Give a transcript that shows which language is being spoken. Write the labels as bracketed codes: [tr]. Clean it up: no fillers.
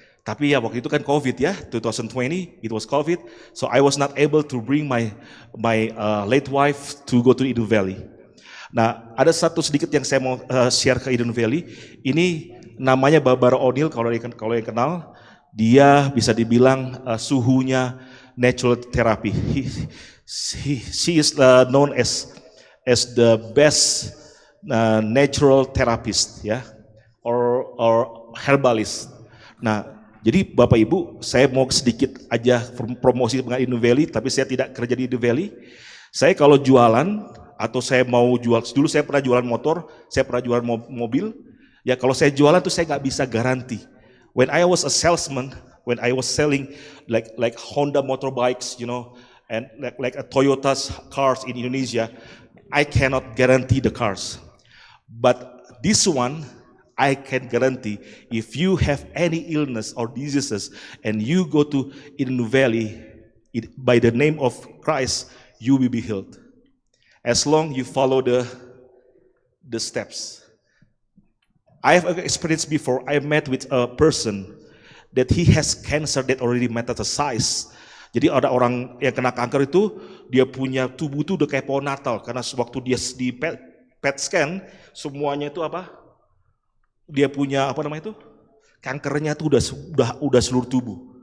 [id] Tapi ya waktu itu kan COVID ya, [en] 2020, it was COVID, so I was not able to bring my late wife to go to Eden Valley. [id] Nah, ada satu sedikit yang saya mau share ke Eden Valley. Ini namanya Barbara O'Neill, kalau yang kenal. Dia bisa dibilang suhunya natural therapy. [en] She is known as the best natural therapist, ya, or herbalist. [id] Nah, jadi Bapak Ibu, saya mau sedikit aja promosi dengan Eden Valley, tapi saya tidak kerja di Eden Valley. Saya kalau jualan atau saya mau jual, dulu saya pernah jualan motor, saya pernah jualan mobil. Ya kalau saya jualan tuh saya nggak bisa garansi. [en] When I was a salesman, when I was selling like Honda motorbikes, you know, and like a Toyota's cars in Indonesia, I cannot guarantee the cars. But this one, I can guarantee if you have any illness or diseases and you go to Eden Valley by the name of Christ, you will be healed. As long you follow the steps. I have experienced before, I met with a person that he has cancer that already metastasized. [id] Jadi ada orang yang kena kanker itu, dia punya tubuh itu udah kayak pohon Natal, karena waktu dia di PET scan, semuanya itu apa? Dia punya apa namanya itu? Kankernya itu udah seluruh tubuh.